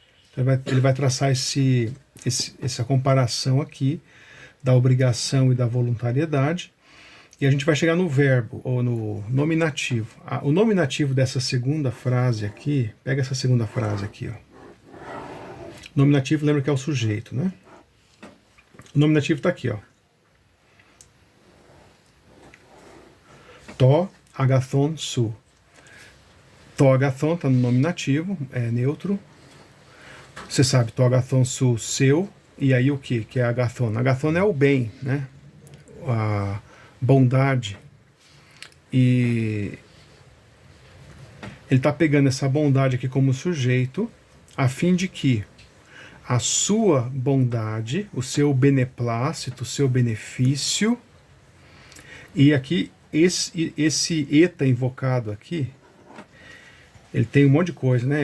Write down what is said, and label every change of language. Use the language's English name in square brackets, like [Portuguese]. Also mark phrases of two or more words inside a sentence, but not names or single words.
[Portuguese] Então ele vai traçar essa comparação aqui da obrigação e da voluntariedade, e a gente vai chegar no verbo, ou no nominativo. O nominativo dessa segunda frase aqui, pega essa segunda frase aqui, ó. Nominativo, lembra que é o sujeito, né? O nominativo está aqui, ó. [Greek] Τὸ ἀγαθόν σου. Τὸ ἀγαθόν [Portuguese] está no nominativo, é neutro. Você sabe, [Greek] τὸ ἀγαθόν σου, [Portuguese] seu. E aí o que é agathon? Agathon é o bem, né? A bondade. E ele está pegando essa bondade aqui como sujeito, a fim de que a sua bondade, o seu beneplácito, o seu benefício, e aqui esse eta invocado aqui, ele tem um monte de coisa, né?